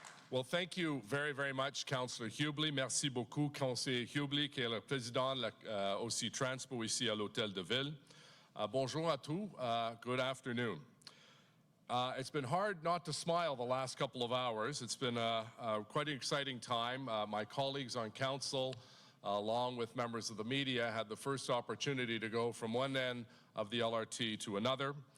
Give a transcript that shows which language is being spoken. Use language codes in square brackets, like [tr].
[en] Well, thank you very, very much, Councillor Hubley. [fr] Merci beaucoup, Conseiller Hubley, qui est le président aussi Transpo ici à l'Hôtel de Ville. Bonjour à tous. [en] Good afternoon. It's been hard not to smile the last couple of hours. It's been quite an exciting time. My colleagues on council, along with members of the media, had the first opportunity to go from one end of the LRT to another.